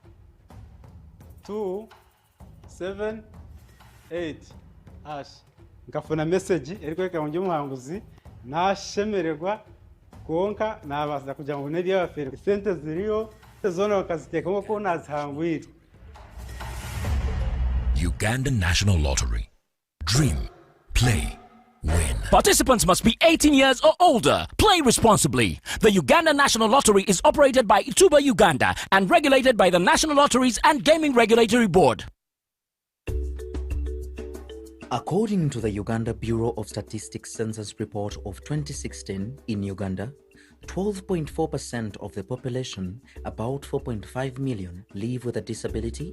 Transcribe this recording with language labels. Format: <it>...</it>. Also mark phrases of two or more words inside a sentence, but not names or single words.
<nyn>278 ngafuna message erikweka mu muhanguzi nashemererwa konka nabaza kugira ngo neri y'abafere sente ziriyo zona bakaziteka nko nazihangwira.</nyn> <en>Uganda National Lottery. Dream, play, win. Participants must be 18 years or older. Play responsibly. The Uganda National Lottery is operated by Ituba Uganda and regulated by the National Lotteries and Gaming Regulatory Board. According to the Uganda Bureau of Statistics Census Report of 2016, in Uganda, 12.4% of the population, about 4.5 million, live with a disability.</en>